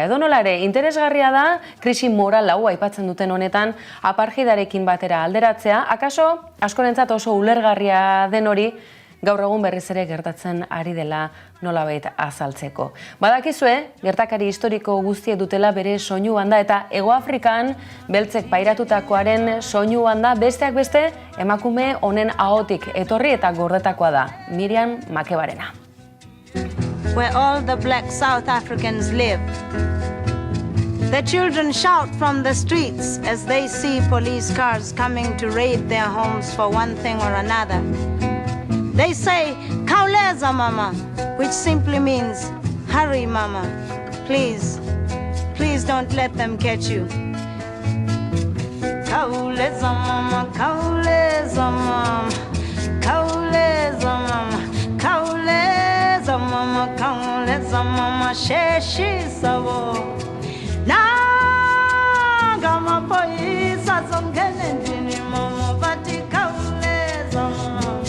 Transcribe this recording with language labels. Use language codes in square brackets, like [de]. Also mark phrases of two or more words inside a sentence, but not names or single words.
[eu] Edonola ere, interesgarria da krisi moral hau aipatzen duten honetan apartheidarekin batera alderatzea, akaso askorentzat oso ulergarria den hori gaur egun berriz ere gertatzen ari dela nolabait azaltzeko. Badakizue, gertakari historiko guztiek dutela bere soinu banda eta Hego Afrikan beltzek pairatutakoaren soinu banda besteak beste emakume honen ahotik etorri eta gordetakoa da, Miriam Makebarena. [en] Where all the black South Africans live. The children shout from the streets as they see police cars coming to raid their homes for one thing or another. They say, [xh] "Khawuleza mama," [en] which simply means, "Hurry mama, please, please don't let them catch you." [xh] Khawuleza mama, khawuleza mama, khawuleza mama, khawuleza mama, khawuleza mama, sheshi sabo. Nanga maphoyisa zongena endlini mama, bathi khawuleza mama.